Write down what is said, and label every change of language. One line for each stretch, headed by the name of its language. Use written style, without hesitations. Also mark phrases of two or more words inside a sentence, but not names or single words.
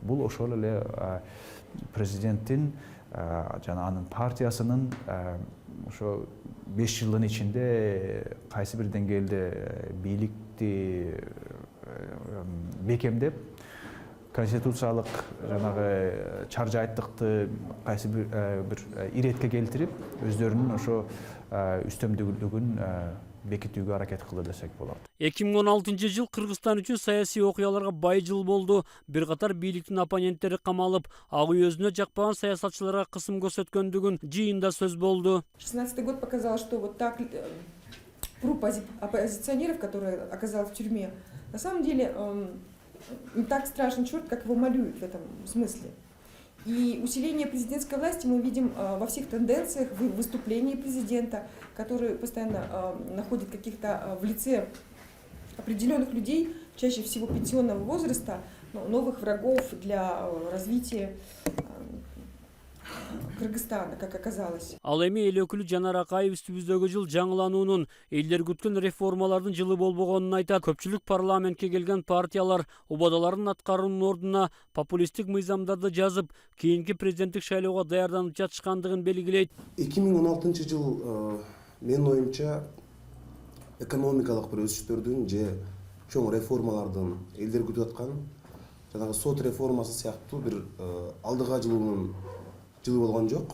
Kyrgyz: Бул ошол эле президенттин жана анын партиясынын ошо 5 жылдын ичинде кайсы бир деңгээлде бийликти бекемдеп, конституциялык жанагы чаржайттыкты кайсы бир иретке келтирип, өздөрүнүн ошо үстөмдүүлүгүн бекитүүгө аракет кылды десек болот. 2016 жыл Кыргызстан үчүн саясий окуяларга бай жыл болду. Бир катар бийликтин оппоненттери камалып, ак үй өзүнө жакпаган саясатчыларга кысым көрсөткөндүгүн жыйында сөз болду.
Russian: 16 год показал, что вот так группа оппозиционеров, которая оказалась в тюрьме, на самом деле не так страшен черт, как его малюют в этом смысле. И усиление президентской власти мы видим во всех тенденциях, в выступлении президента, который постоянно находит каких-то в лице определенных людей, чаще всего пенсионного возраста, новых врагов для развития Кыргызстана, как оказалось.
Kyrgyz: Ал эми эл өкүлү Жанар Акаев үстүбүздөгү жыл жаңылануунун, элдер күткөн реформалардын жылы болбогонун айтат. Көпчүлүк парламентке келген партиялар убадаларын аткаруунун ордуна популисттик мыйзамдарды жазып, кийинки президенттик шайлоого даярданып жатышкандыгын белгилейт. 2016 жыл менин оюмча экономикалык бир өсүштөрдүн же чоң реформалардын элдер күтүп аткан жанагы сот реформасы сыяктуу бир алдыга жылуунун жылы болгон жок.